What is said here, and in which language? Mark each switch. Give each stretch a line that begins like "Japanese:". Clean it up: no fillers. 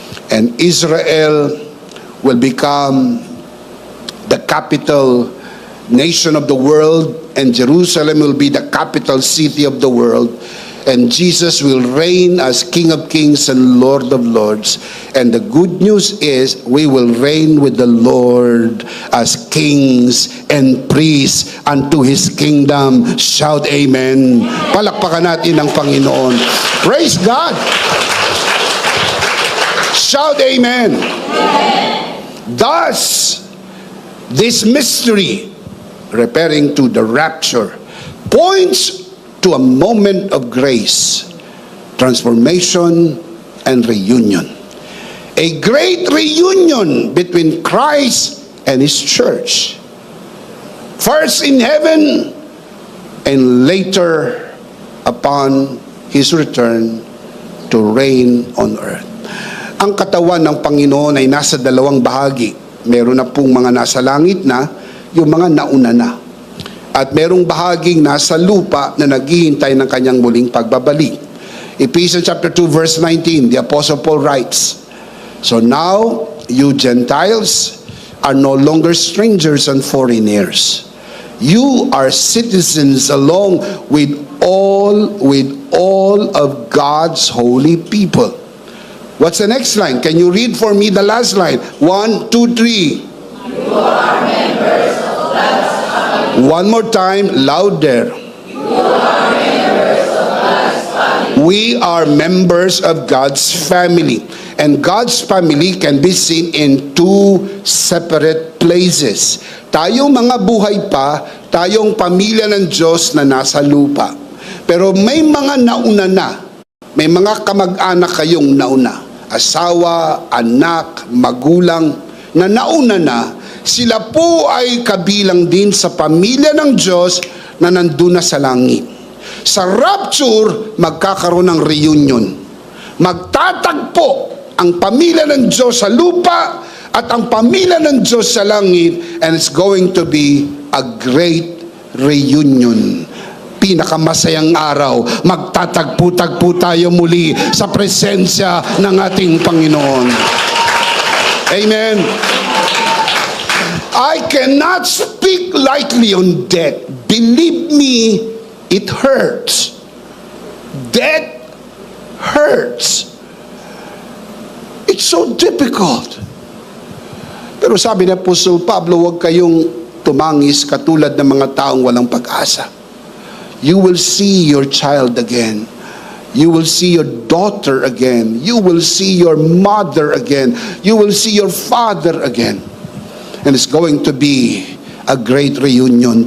English: And Israel will become the capital nation of the world, and Jerusalem will be the capital city of the world. And Jesus will reign as King of Kings and Lord of Lords. And the good news is we will reign with the Lord as kings and priests unto His kingdom. Shout amen.
Filipino: Palakpakan natin ang Panginoon.
English: Praise God. Shout amen. Thus, this mystery, referring to the rapture, points to a moment of grace, transformation, and reunion. A great reunion between Christ and His church. First in heaven, and later upon His return to reign on earth.
Filipino: Ang katawan ng Panginoon ay nasa dalawang bahagi. Meron na pong mga nasa langit na, yung mga nauna na. At merong bahaging nasa lupa na naghihintay ng kanyang muling pagbabalik.
English: Ephesians chapter 2 verse 19, the Apostle Paul writes, "So now, you Gentiles are no longer strangers and foreigners. You are citizens along with all of God's holy people." What's the next line? Can you read for me the last line? 1, 2, 3. You are members of God's family. One more time, louder. You are members of God's family. We are members of God's family. And God's family can be seen in two separate places.
Filipino: Tayong mga buhay pa, tayong pamilya ng Diyos na nasa lupa. Pero may mga nauna na. May mga kamag-anak kayong nauna. Asawa, anak, magulang na nauna na. Sila po ay kabilang din sa pamilya ng Diyos na nandun na sa langit. Sa rapture, magkakaroon ng reunion. Magtatagpo ang pamilya ng Diyos sa lupa at ang pamilya ng Diyos sa langit,
English: and it's going to be a great reunion.
Filipino: Pinakamasayang araw, magtatagpo-tagpo tayo muli sa presensya ng ating Panginoon.
English: Amen. I cannot speak lightly on death. Believe me, it hurts. Death hurts. It's so difficult.
Filipino: Pero sabi ni Apostle Pablo, huwag kayong tumangis katulad ng mga taong walang pag-asa.
English: You will see your child again. You will see your daughter again. You will see your mother again. You will see your father again. And it's going to be a great reunion.